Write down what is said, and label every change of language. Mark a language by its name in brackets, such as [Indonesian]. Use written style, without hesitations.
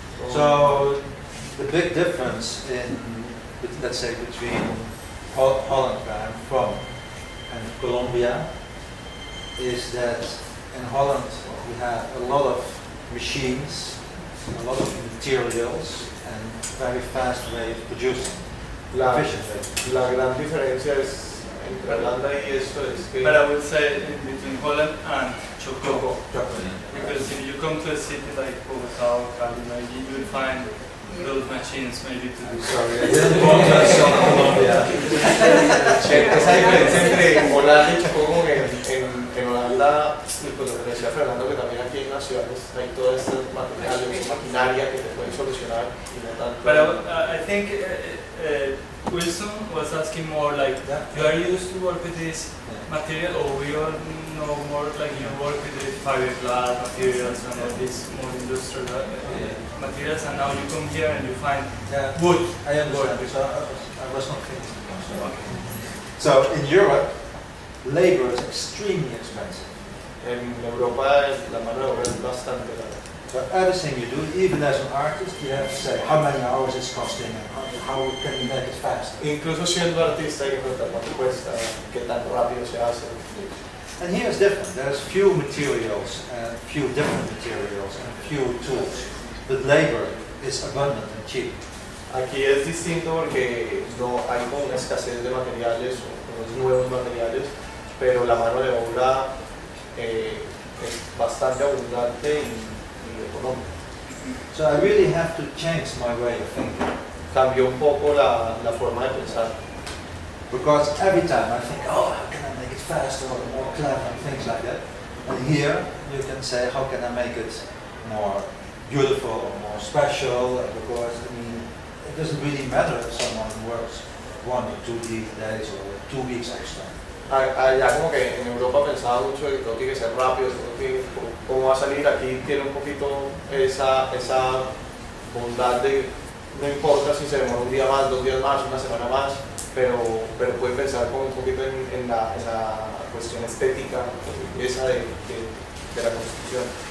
[English] So the big difference in, let's say, between Holland, where I'm from, and Colombia, is that in Holland we have a lot of machines, a lot of materials. Very fast way of producing. [Spanish] La gran diferencia es entre Holanda y esto es que. [English] But I would say between Holland and Choco. Because if you come to a city like Bogota or Cali, maybe you will find those machines maybe to do. Sorry, I didn't want to show Colombia. [Spanish] Esa diferencia entre Holanda y Choco, como en Holanda, pues lo que decía Fernando, que también aquí en las ciudades hay todo este material, maquinaria que te pueden solucionar. [English] But I think Wilson was asking more like, you are used to work with this material, or we all know more like you work with the fiberglass materials and all these more industrial materials, and now you come here and you find wood. I understand. So I was not finished. So in Europe, labor is extremely expensive. [Spanish] En Europa la mano de obra es bastante cara. [English] So everything you do, even as an artist, you have to say how many hours it's costing and how can you make it fast. [Spanish] Incluso siendo artista hay que preguntar cuánto cuesta, qué tan rápido se hace. [English] And here is different. There's few materials, few different materials, and few tools. But labor is abundant and cheap. [Spanish] Aquí es distinto porque no hay como una escasez de materiales o unos nuevos materiales, pero la mano de obra es bastante abundante y [English] So I really have to change my way of thinking. [Spanish] Cambió un poco la forma de pensar. [English] Because every time I think, oh, how can I make it faster or more clever and things like that. And here you can say, how can I make it more beautiful or more special? Because I mean, it doesn't really matter if someone works 1 or 2 days or 2 weeks extra. [Spanish] Allá como que en Europa pensaba mucho que todo tiene que ser rápido, todo tiene, como va a salir aquí tiene un poquito esa bondad de no importa si se demora un día más, 2 días más, una semana más, pero puede pensar como un poquito en la cuestión estética, esa de la construcción.